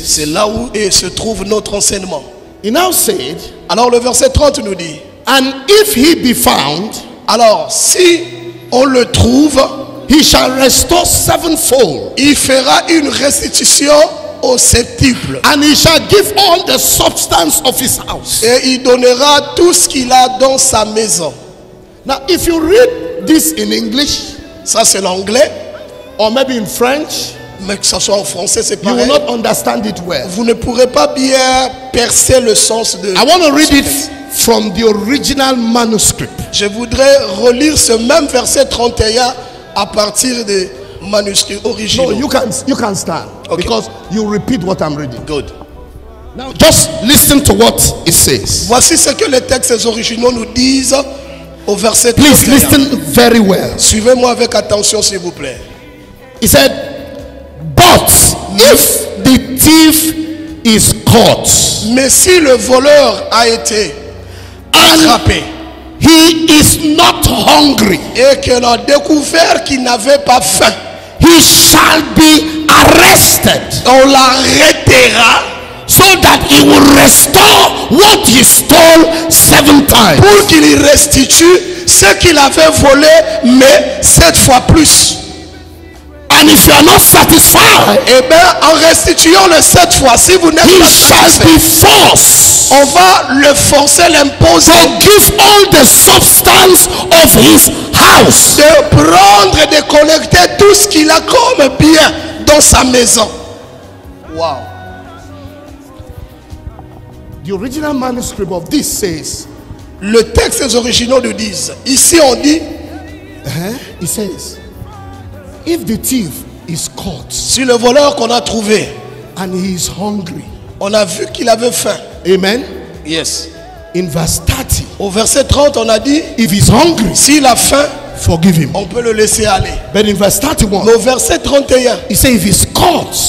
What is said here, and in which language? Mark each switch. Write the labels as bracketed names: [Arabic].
[French] C'est là où se trouve notre enseignement. [English] He now said, [French] Alors le verset 30 nous dit, [English] and if he be found, [French] alors si on le trouve, [English] he shall restore sevenfold, [French] il fera une restitution au septuple. [English] and he shall give all the substance of his house. [French] Et il donnera tout ce qu'il a dans sa maison. [English] Now, if you read this in English, [French] Ça c'est l'anglais, [English] or maybe in French, [French] mais que ce soit en français c'est [English] you will [French] pareil. [English] not understand it well. [French] Vous ne pourrez pas bien percer le sens de... [English] I want to read [French] ce [English] it [French] texte. [English] from the original manuscript. [French] Je voudrais relire ce même verset 31 à partir des manuscrits originaux. [English] No, you can stand, Okay. because you repeat what I'm reading. Good. Now, just listen to what it says. [French] Voici ce que les textes originaux nous disent au verset [English] Please [French] 31. [English] listen very well. [French] Suivez-moi avec attention s'il vous plaît. [English] He said, but if the thief is caught [French] Mais si le voleur a été [English] and [French] attrapé [English] he is not hungry, [French] et qu'on a découvert qu'il n'avait pas faim, [English] he shall be arrested, [French] on l'arrêtera [English] so that he will restore what he stole 7 times. [French] pour qu'il restitue ce qu'il avait volé, mais 7 fois plus. [English] And if you are not satisfied, [French] Eh bien, en restituant le 7 fois, si vous n'êtes [English] he [French] pas [English] shall [French] satisfait, [English] be forced [French] on va le forcer, l'imposer [English] to give all the substance of his house. [French] de prendre et de collecter tout ce qu'il a comme bien dans sa maison. [English] Wow. The original manuscript of this says, [French] Le texte originaux nous disent, ici on dit, [English] it says, if the thief is caught [French] si le voleur qu'on a trouvé, [English] and he is hungry, [French] on a vu qu'il avait faim. [English] amen. Yes. In verse 30, [French] Au verset 30, on a dit, [English] if he's hungry, [French] s'il a faim, [English] forgive him. [French] on peut le laisser aller. [English] But in verse 31, [French] Mais au verset 31, [English] he says, if he's caught